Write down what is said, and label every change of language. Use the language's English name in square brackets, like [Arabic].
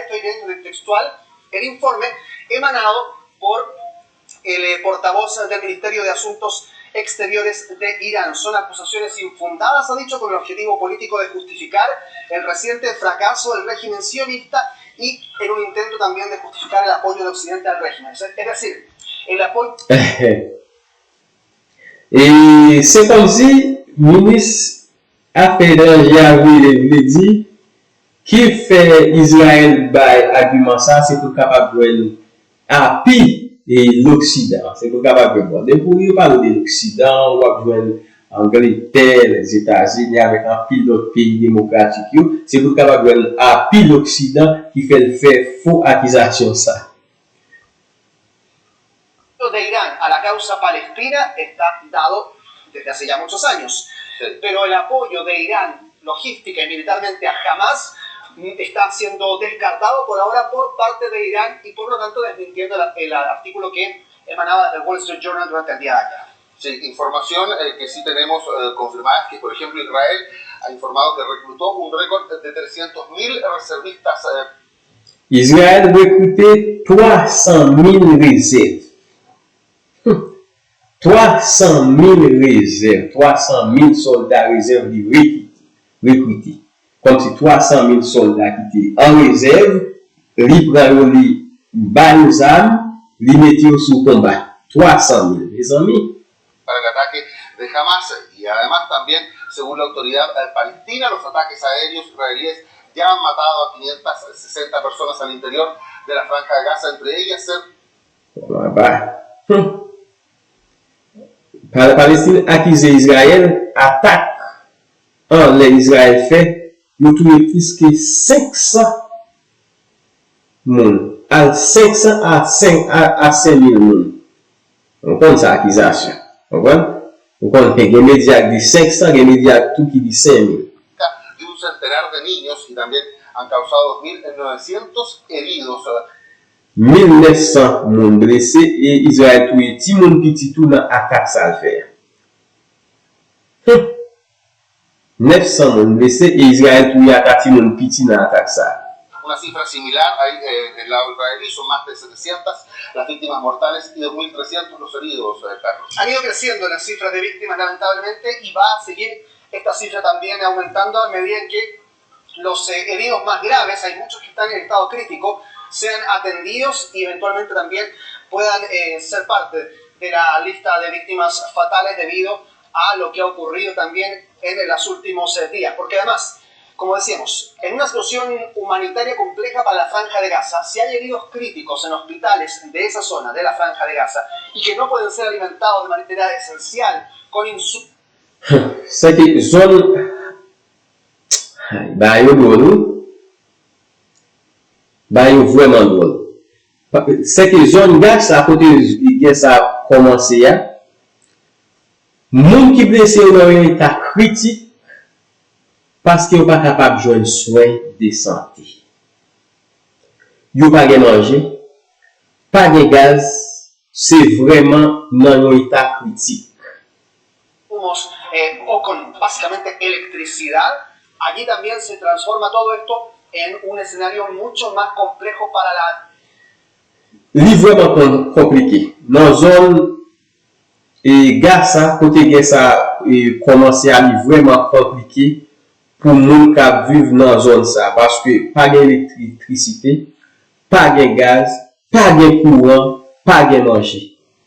[Spanish] Estoy leyendo el textual el informe emanado por el portavoz del Ministerio de Asuntos Exteriores de Irán. Son acusaciones infundadas, ha dicho, con el objetivo político de justificar el reciente fracaso del régimen sionista y en un intento también de justificar el apoyo de Occidente al régimen. Es decir, el apoyo... [French] Et c'est comme si le ministre Affaires étrangères dit qui fait Israël by argument ça, c'est pour capable de appui et l'Occident. C'est pour capable de voir. Pour nous parler de l'Occident, on va voir Angleterre, les États-Unis avec un pile d'autres pays démocratiques, c'est pour capable de appui l'Occident qui fait le faire faux accusation ça. [Spanish] De Irán a la causa palestina está dado desde hace ya muchos años, pero el apoyo de Irán logística y militarmente a Hamas está siendo descartado por ahora por parte de Irán y por lo tanto desmintiendo el artículo que emanaba del Wall Street Journal durante el día de ayer. Sí, información que sí tenemos confirmada, que por ejemplo Israel ha informado que reclutó un récord de 300.000 reservistas. [French] Israël recrutait 300.000 réserves. 300.000 réserves, 300.000 soldats réserves recrutés. Comme si 300.000 soldats qui étaient en réserve, ils prennent les balles aux armes, les mettent sous combat. 300.000, mes amis. [Spanish] Para el ataque de Hamas, y además también, según la autoridad palestina, los ataques aéreos israelíes ya han matado a 560 personas al interior de la franja de Gaza, entre ellas [French] La Palestine accuse Israël attaque en l'Israël fait, il a trouvé plus que 500 moun, à 500 à 5.000 moun. On compte sa accusation. On compte que les médias disent 500, les médias tout qui dit 5.000. [Spanish] De un centenar de niños y también han causado 1.900 heridos. [French] 1900 moun blessés et Israël touye ti moun petit tout dans attaque ça le faire. 900 moun blessés et Israël touye attaque ti moun petit dans attaque ça. [Spanish] Una cifra similar ahí del lado israelí, son más de 700 las víctimas mortales y 2.300 los heridos, Carlos. Han ido creciendo las cifras de víctimas lamentablemente y va a seguir esta cifra también aumentando a medida en que los heridos más graves, hay muchos que están en estado crítico, sean atendidos y eventualmente también puedan ser parte de la lista de víctimas fatales debido a lo que ha ocurrido también en los últimos días. Porque además, como decíamos, en una situación humanitaria compleja para la Franja de Gaza, si hay heridos críticos en hospitales de esa zona, de la Franja de Gaza, y que no pueden ser alimentados de manera esencial con insumos. [French] C'est que zone bah yo vraiment drôle. C'est que zone Gaza à côté de ça a commencé moun qui blessé dans un état critique parce qu'ils sont pas capables de joindre soin de santé. Ils n'ont pas de manger, pas de gaz, c'est vraiment dans un état critique. [Spanish] O con básicamente electricidad, allí también se transforma todo esto en un escenario mucho más complejo para la... [French] C'est vraiment compliqué. Dans la zone, et Gaza, côté Gaza, commence à être vraiment compliqué pour nous qui vivent dans la zone ça, parce que pas d'électricité, pas de gaz, pas de courant, pas de manger.